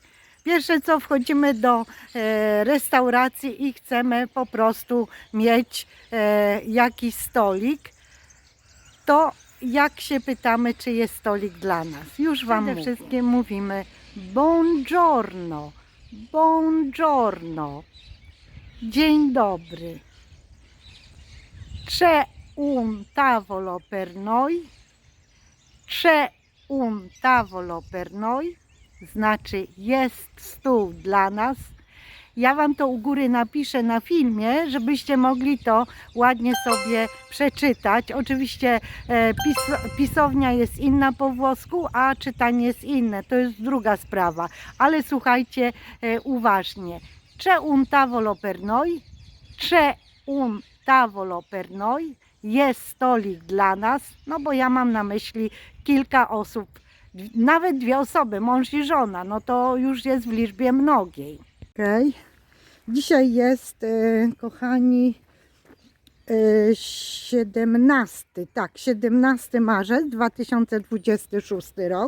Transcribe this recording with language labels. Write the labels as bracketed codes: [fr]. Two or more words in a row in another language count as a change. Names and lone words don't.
[pl] Pierwsze co, wchodzimy do restauracji i chcemy po prostu mieć jakiś stolik, to jak się pytamy, czy jest stolik dla nas? Już Wam przede wszystkim mówimy [it] buongiorno, buongiorno, [pl] dzień dobry. [it] C'è un tavolo per noi, c'è un tavolo per noi, [pl] znaczy jest stół dla nas. Ja Wam to u góry napiszę na filmie, żebyście mogli to ładnie sobie przeczytać. Oczywiście pisownia jest inna po włosku, a czytanie jest inne. To jest druga sprawa. Ale słuchajcie uważnie. [it] C'è un tavolo per noi? C'è un tavolo per noi? [pl] Jest stolik dla nas? No bo ja mam na myśli kilka osób, nawet dwie osoby, mąż i żona. No to już jest w liczbie mnogiej. Okay. Dzisiaj jest, kochani, 17 marzec 2026 rok.